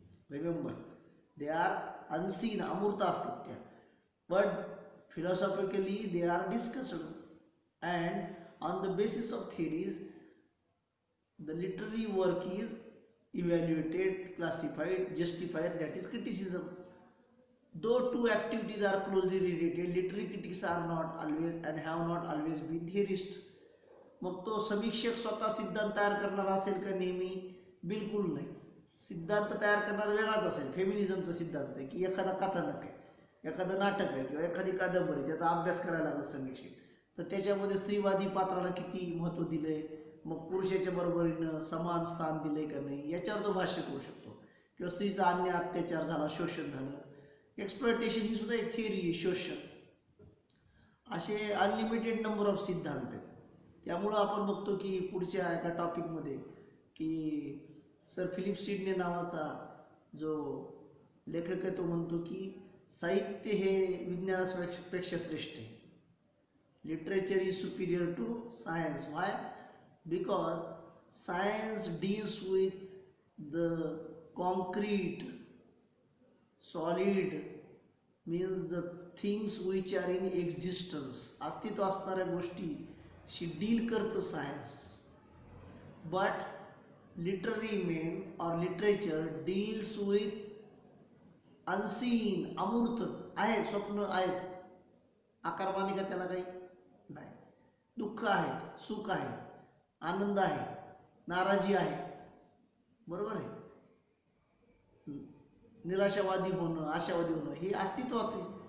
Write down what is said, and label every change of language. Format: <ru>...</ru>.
<en>remember, they are unseen,</en> <mr>अमूर्त असतात त्या.</mr> <en>But philosophically they are discussed and on the basis of theories the literary work is evaluated, classified, justified, that is criticism. Though two activities are closely related, literary critics are not always and have not always been theorists.</en> <mr>मग तो समीक्षक स्वतः सिद्धांत तयार करणार असेल का नेहमी? बिलकुल नाही. सिद्धांत तयार करणार वेगळाच असेल. फेमिनिझमचा सिद्धांत आहे की एखादा कथानक आहे, एखादं नाटक आहे किंवा एखादी कादंबरी, त्याचा अभ्यास करायला लागला समीक्षक, तर त्याच्यामध्ये स्त्रीवादी पात्राला किती महत्त्व दिलंय, मग पुरुषाच्या बरोबरीनं समान स्थान दिले का नाही, याच्यावर तो भाष्य करू शकतो. किंवा स्त्रीचा अन्य अत्याचार झाला, शोषण झालं, एक्सप्लॉयटेशन ही सुद्धा एक थिअरी आहे, शोषण. असे</mr> <en>unlimited number of</en> <mr>सिद्धांत आहेत. त्यामुळं आपण बघतो की पुढच्या एका टॉपिकमध्ये की सर फिलिप सिडने नावाचा जो लेखक आहे तो म्हणतो की साहित्य हे विज्ञानापेक्षा श्रेष्ठ आहे.</mr> <en>Literature is superior to science. Why? Because science deals with the concrete, solid, means the things which are in existence.</en> <mr>अस्तित्व असणाऱ्या गोष्टी शी डील करतं सायन्स.</mr> <en>but literary men or literature deals with unseen,</en> <mr>अमूर्त आहेत, स्वप्न आहेत, आकारमानिका त्याला काही नाही, दुःख आहेत, सुख आहे, आनंद आहे, नाराजी आहे, बरोबर आहे, निराशावादी होणं, आशावादी होणं, हे अस्तित्वात आहे.</mr>